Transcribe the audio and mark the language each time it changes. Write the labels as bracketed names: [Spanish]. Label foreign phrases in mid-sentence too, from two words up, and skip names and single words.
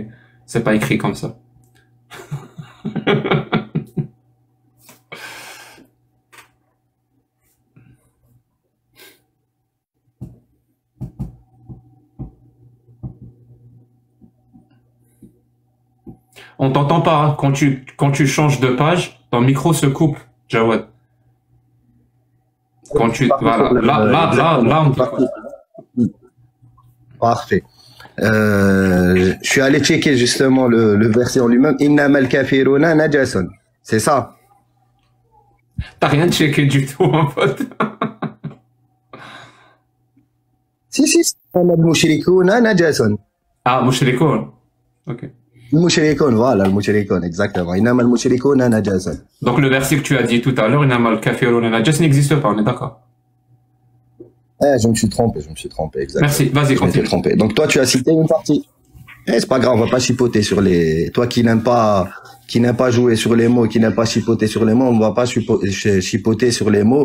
[French] C'est pas écrit comme ça. On t'entend pas, hein. Quand tu changes de page, ton micro se coupe, Jawad. Quand tu, voilà, là, on t'écoute. Parfait. Je suis allé checker justement le verset en lui-même. [Arabic] إنما الكافرون نجس. [French] C'est ça. T'as rien checké du tout, mon pote. Si, [Arabic] المشركون نجس. [French] Ah, mushrikoun. Ok. [Arabic] Al-mushrikun, voilà, al-mushrikun, exactement. إنما المشركون نجس. [French] Donc le verset que tu as dit tout à l'heure, [Arabic] إنما الكافرون نجس, [French] n'existe pas, on est d'accord? Je me suis trompé, exactement. Merci, vas-y, continue. Trompé. Donc toi, tu as cité une partie. C'est pas grave, on va pas chipoter sur les... Toi qui n'aimes pas jouer sur les mots, qui n'aime pas chipoter sur les mots, on va pas chipoter sur les mots.